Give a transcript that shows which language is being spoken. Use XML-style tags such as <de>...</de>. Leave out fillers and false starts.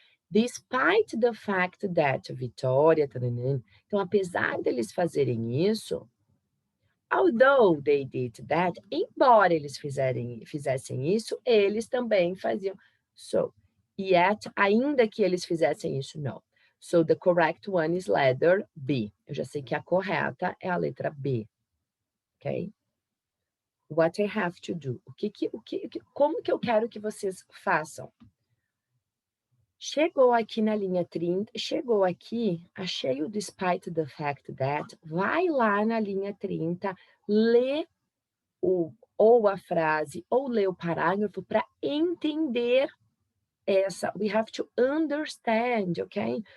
<pt>Despite the fact that Vitória... Então, apesar deles fazerem isso,</pt> <en>although they did that,</en> <pt>embora eles fizessem isso, eles também faziam. So, yet, ainda que eles fizessem isso, não.</pt> <en>So, the correct one is letter B.</en> <pt>Eu já sei que a correta é a letra B. Ok?</pt> <en>What I have to do.</en> <pt>Como que eu quero que vocês façam? Chegou aqui na linha 30, chegou aqui, achei o despite the fact that, vai lá na linha 30, lê ou a frase, ou lê o parágrafo para entender essa.</pt> <en>We have to understand, ok?</en>